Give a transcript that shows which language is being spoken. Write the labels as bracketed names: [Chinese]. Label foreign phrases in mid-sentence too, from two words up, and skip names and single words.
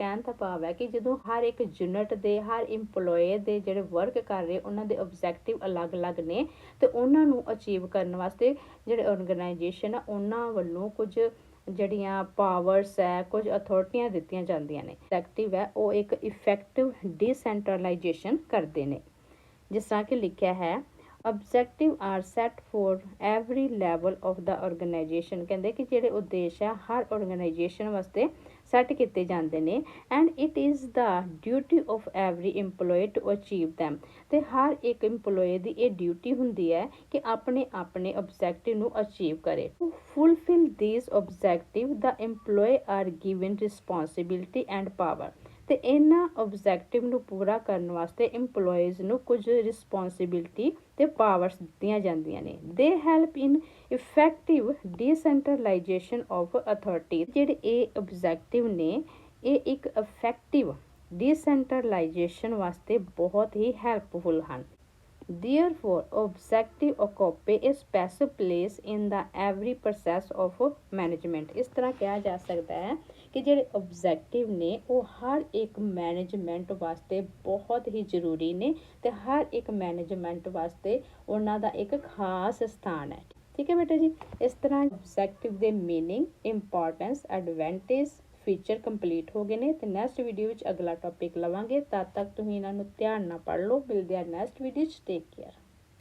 [Punjabi] ਕਹਿਣ ਦਾ ਭਾਵ ਹੈ ਕਿ ਜਦੋਂ ਹਰ ਇੱਕ ਯੂਨਿਟ ਦੇ ਹਰ EMPLOYEE ਦੇ ਜਿਹੜੇ ਵਰਕ ਕਰ ਰਹੇ ਉਹਨਾਂ ਦੇ ਆਬਜੈਕਟਿਵ ਅਲੱਗ-ਅਲੱਗ ਨੇ ਤੇ ਉਹਨਾਂ ਨੂੰ ਅਚੀਵ ਕਰਨ ਵਾਸਤੇ ਜਿਹੜੇ ਆਰਗੇਨਾਈਜੇਸ਼ਨ ਆ ਉਹਨਾਂ ਵੱਲੋਂ ਕੁਝ ਜਿਹੜੀਆਂ ਪਾਵਰਸ ਹੈ ਕੁਝ ਅਥਾਰਟੀਆਂ ਦਿੱਤੀਆਂ ਜਾਂਦੀਆਂ ਨੇ। ਐਕਟਿਵ ਹੈ ਉਹ ਇੱਕ [English] effective decentralization [Punjabi] ਕਰਦੇ ਨੇ। ਜਿਸ ਤਰ੍ਹਾਂ ਕਿ ਲਿਖਿਆ ਹੈ [English] objective are set for every level of the organization। [Punjabi] ਕਹਿੰਦੇ ਕਿ ਜਿਹੜੇ ਉਦੇਸ਼ ਹੈ ਹਰ ਆਰਗੇਨਾਈਜੇਸ਼ਨ ਵਾਸਤੇ ਸੈੱਟ ਕੀਤੇ ਜਾਂਦੇ ਨੇ [English] and it is the duty of every EMPLOYEE to achieve them। [Punjabi] ਤੇ ਹਰ ਇੱਕ EMPLOYEE ਦੀ ਇਹ ਡਿਊਟੀ ਹੁੰਦੀ ਹੈ ਕਿ ਆਪਣੇ ਆਬਜੈਕਟਿਵ ਨੂੰ ਅਚੀਵ ਕਰੇ। [English] To fulfill these objectives the EMPLOYEE are given responsibility and power। [Punjabi] ਤੇ ਇਹਨਾਂ ਆਬਜੈਕਟਿਵ ਨੂੰ ਪੂਰਾ ਕਰਨ ਵਾਸਤੇ EMPLOYEES ਨੂੰ ਕੁਝ ਰਿਸਪੌਂਸਿਬਿਲਿਟੀ ਤੇ ਪਾਵਰਸ ਦਿੱਤੀਆਂ ਜਾਂਦੀਆਂ ਨੇ। [English] They help in effective decentralization of authority. [Punjabi] ਜਿਹੜੇ ਇਹ ਆਬਜੈਕਟਿਵ ਨੇ ਇਹ ਇੱਕ [English] effective decentralization [Punjabi] ਵਾਸਤੇ ਬਹੁਤ ਹੀ ਹੈਲਪਫੁਲ ਹਨ। [English] Therefore, objective occupy a special place in the every process of management। [Punjabi] ਇਸ ਤਰ੍ਹਾਂ ਕਿਹਾ ਜਾ ਸਕਦਾ ਹੈ ਕਿ ਜਿਹੜੇ objective ਨੇ ਉਹ ਹਰ ਇੱਕ ਮੈਨੇਜਮੈਂਟ ਵਾਸਤੇ ਬਹੁਤ ਹੀ ਜ਼ਰੂਰੀ ਨੇ ਤੇ ਹਰ ਇੱਕ ਮੈਨੇਜਮੈਂਟ ਵਾਸਤੇ ਉਹਨਾਂ ਦਾ ਇੱਕ ਖਾਸ ਸਥਾਨ ਹੈ। ਠੀਕ ਹੈ ਬੇਟਾ ਜੀ, ਇਸ ਤਰ੍ਹਾਂ objective ਦੇ [English] meaning, importance, advantage, feature complete [Punjabi] ਹੋ ਗਏ ਨੇ ਤੇ [English] next video [Punjabi] ਵਿੱਚ ਅਗਲਾ ਟੌਪਿਕ ਲਵਾਂਗੇ। ਤਦ ਤੱਕ ਤੁਸੀਂ ਇਹਨਾਂ ਨੂੰ ਧਿਆਨ ਨਾਲ ਪੜ੍ਹ ਲਓ। ਮਿਲਦੇ ਆ [English] next video [Punjabi] 'ਚ। [English] take care.